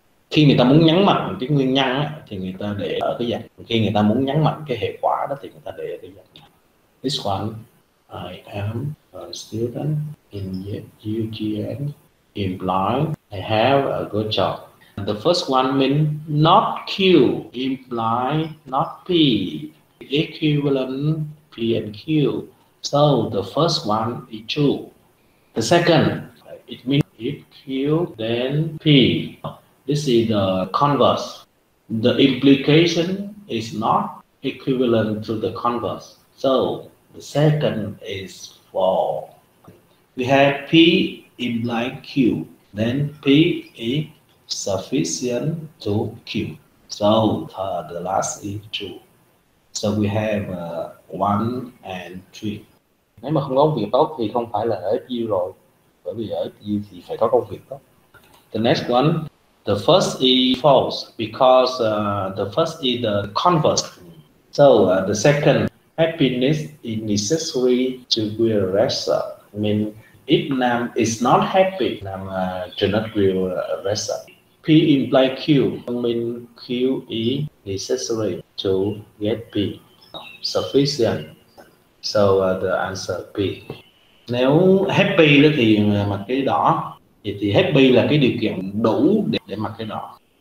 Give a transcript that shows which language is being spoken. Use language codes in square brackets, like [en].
[vi] Khi người ta muốn nhấn mạnh cái nguyên nhân á, thì người ta để ở cái dạng. Khi người ta muốn nhấn mạnh cái hệ quả đó thì người ta để ở cái dạng. [en] This one, I am a student in UGN imply I have a good job. The first one means not Q imply not P. Equivalent P and Q. So the first one is true. The second, it means if Q then P. This is the converse. The implication is not equivalent to the converse. So the second is false. We have P imply Q. Then P is sufficient to Q. So the last is true. So we have 1 and 3. [vi] Nếu mà không có công việc tốt thì không phải là ở FU rồi. Bởi vì ở FU thì phải có công việc tốt. [en] The next one, the first is false because the first is the converse. So the second, happiness is necessary to be a wrestler. I mean, if Nam is not happy, Nam should not be a wrestler. P imply Q, mean Q is necessary to get P. Sufficient. So the answer P. [vi] Nếu happy đó thì mặc cái đỏ, thì happy là cái điều kiện đủ để mặc cái đỏ.